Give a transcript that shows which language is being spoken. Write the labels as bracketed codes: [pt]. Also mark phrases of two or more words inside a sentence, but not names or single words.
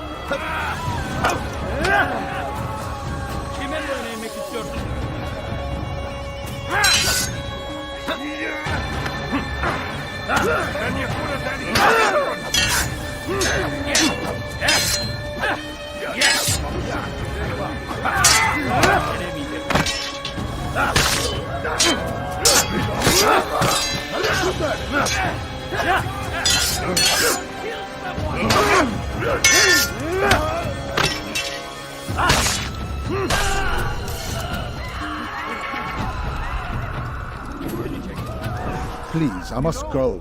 [tr] Kime vermek istiyorsun? [ar] لن يكون ذلك أبداً. [en] Please, I must go.